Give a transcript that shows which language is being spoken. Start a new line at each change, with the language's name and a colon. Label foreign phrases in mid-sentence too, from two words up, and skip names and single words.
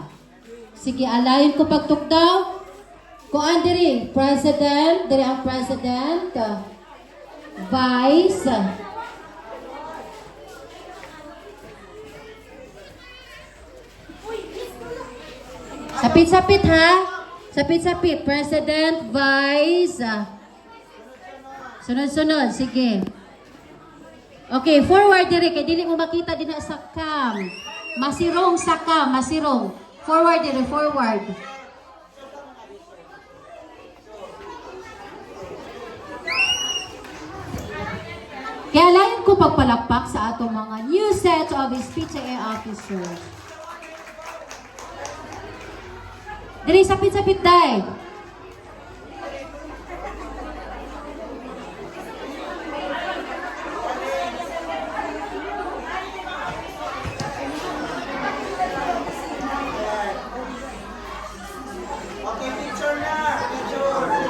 Cebuano: Sige, alayon ko pag tugdaw. Kuan diri, President, diri ang President, Vice, sapit-sapit ha. Sapit-sapit. President, Vice. Sunod-sunod. Sige. Okay, forward dire. Kaya dili mo makita din sa cam. Masirong sa cam. Masirong. Forward dire. Forward. Kaya layan ko pagpalakpak sa atong mga
English: new set of SPTA officers.
Cebuano: Dali, sapit-sapit, day. Okay, picture na. Picture.